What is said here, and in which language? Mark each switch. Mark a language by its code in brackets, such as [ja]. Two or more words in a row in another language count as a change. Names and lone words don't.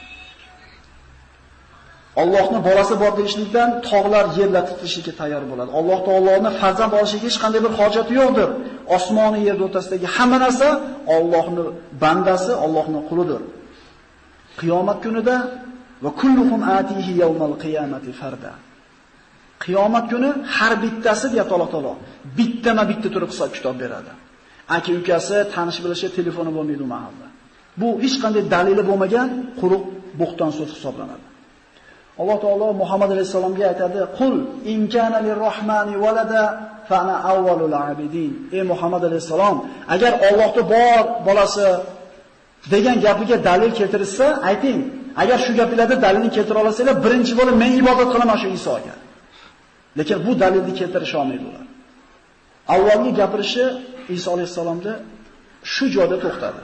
[uz] Allohning bolasi bor deyishlikdan tog'lar, yerlar titilishlikka tayyor bo'ladi. Alloh taoloning farzand olishiga hech qanday bir hojati yo'qdir. Osmoni yer o'rtasidagi hamma narsa Allohning bandasi, Allohning qulidir. Qiyomat kunida [ar] وكلهم آتيه يوم القيامة فردا. [uz] Qiyomat kuni har bittasi deyapti Alloh taolo, bittama-bitta turib hisob kitob beradi. Aka-ukasi, tanish bilishi, telefoni bo'lmaydi u mahalla. Bu hech qanday dalili bo'lmagan quruq bo'xton so'z hisoblanadi. Alloh taolo Muhammad alayhisalomga aytadi: [ar] "قل إن كان للرحمن ولد فأنا أول العابدين." [uz] Ey Muhammad alayhisalom, agar Allohning bor bolasi degan gapiga dalil keltirsa, ayting. Agar shu gaplarga dalilni keltira olasanglar, birinchi bo'lib men ibodat qilaman shu Isoga. Lekin bu dalilni keltirish olmaydi ular. Avvalgi gapirishi Iso alayhisalomda shu joyda to'xtadi.